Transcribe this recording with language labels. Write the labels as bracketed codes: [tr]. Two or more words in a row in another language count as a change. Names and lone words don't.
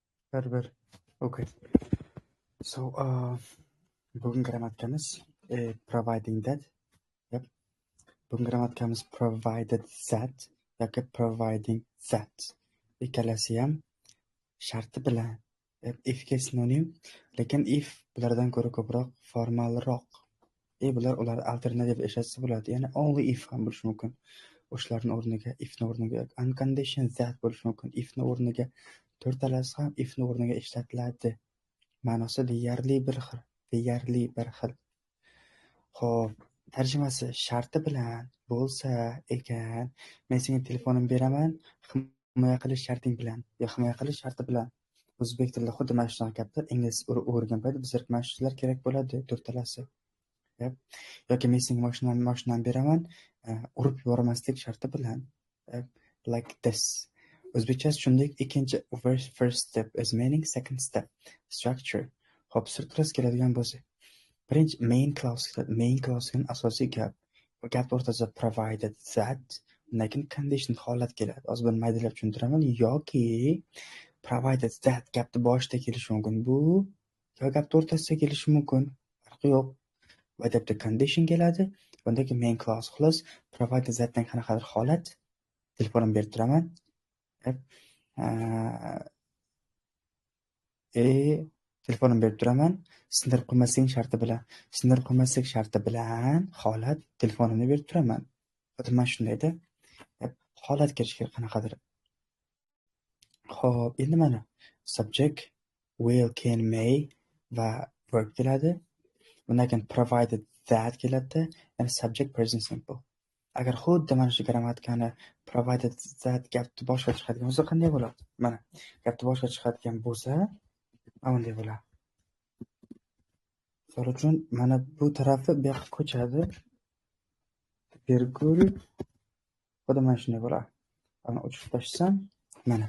[en] Bir. Okay. So, [uz] bugun grammatikamiz [en] providing that. Yep. [uz] Bugun grammatikamiz [en] provided that [uz] yoki [en] providing that. [uz] Ikkalasi ham sharti bilan. Ifga sinonim, lekin if bulardan ko'ra ko'proq formalroq. Ular alternativ ishlatsa bo'ladi. Ya'ni [en] only if [uz] ham bo'lishi mumkin. O'shalarning o'rniga ifni o'rniga [en] unconditioned that [uz] bo'lishi mumkin. Ifni o'rniga to'rtalasi ham ifni o'rniga ishlatiladi. Ma'nosi deyarli bir xil. Xo'p, tarjimasi sharti bilan bo'lsa ekan, men senga telefonimni beraman, himoya qilish sharting bilan, himoya qilish sharti bilan. O'zbek tilida xuddi mana shunaqa gaplar ingliz o'rgan payt bizga mana shular kerak bo'ladi, to'rtalasi. Yoki men senga mashinamni beraman, urib yubormaslik sharti bilan. [en] Like this. [uz] O'zbekchasi shunday ikkinchi [en] first step is meaning, second step structure. [uz] Xo'p, structurasi keladigan bo'lsa, birinchi [en] main clause [uz] asosiy gap. Bu gap o'rtasida [en] provided that, [uz] undan keyin condition holat keladi. Hozir buni maydalab tushuntiraman. Yoki [en] provided that [uz] gapni boshida kelishi mumkin. Bu yo gapni o'rtasida kelishi mumkin. Farqi yo'q. Bu adabda condition keladi. Bundan keyin [en] main clause. [uz] Xolos, [en] provided thatdan [uz] qanaqadir holat. Telefonimni berib turaman. Telefonimni berib turaman. Sindirib qo'ymaslik sharti bilan holat telefonimni berib turaman. Xuddi mana shundayda holat kelishi kerak qanaqadir. Xo'p, endi mana [en] subject, will, can, may [uz] va verb keladi. Bundan keyin [en] provided that [uz] keladi. Ya'ni [en] subject present simple. [uz] Agar xuddi mana shu grammatikani [en] provided that [uz] gapni boshqa chiqadigan bo'lsa qanday bo'ladi? Mana gapni boshqa chiqadigan bo'lsa, bunday bo'ladi. Misol uchun mana bu tarafi bu yoqqa ko'chadi. Virgul xuddi mana shunday bo'ladi. Ana o'chirib tashlasam, mana.